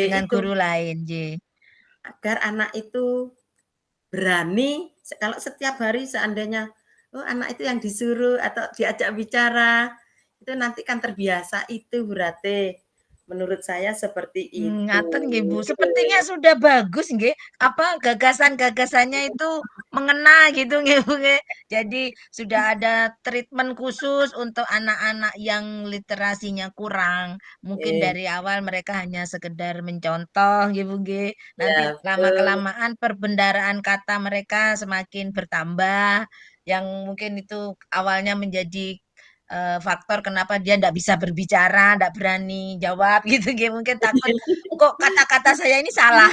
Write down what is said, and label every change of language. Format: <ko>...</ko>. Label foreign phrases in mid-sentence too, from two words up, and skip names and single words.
<id>dengan itu guru lain, nggih. agar anak itu berani kalau setiap hari seandainya, oh anak itu yang disuruh atau diajak bicara, itu nanti kan terbiasa itu berarti. Menurut saya seperti itu.</id> <jv>Ngaten nggih, Bu.</jv> <id>Sepertinya sudah bagus nggih, apa, gagasan-gagasannya itu mengena gitu nggih, Bu, nggih. Jadi sudah ada treatment khusus untuk anak-anak yang literasinya kurang. Mungkin Eh, dari awal mereka hanya sekedar mencontoh nggih, Bu, nggih. Nanti ya betul. lama-kelamaan perbendaharaan kata mereka semakin bertambah, yang mungkin itu awalnya menjadi faktor kenapa dia ndak bisa berbicara, ndak berani jawab gitu nggih, mungkin takut, "Kok kata-kata saya ini salah?"</id>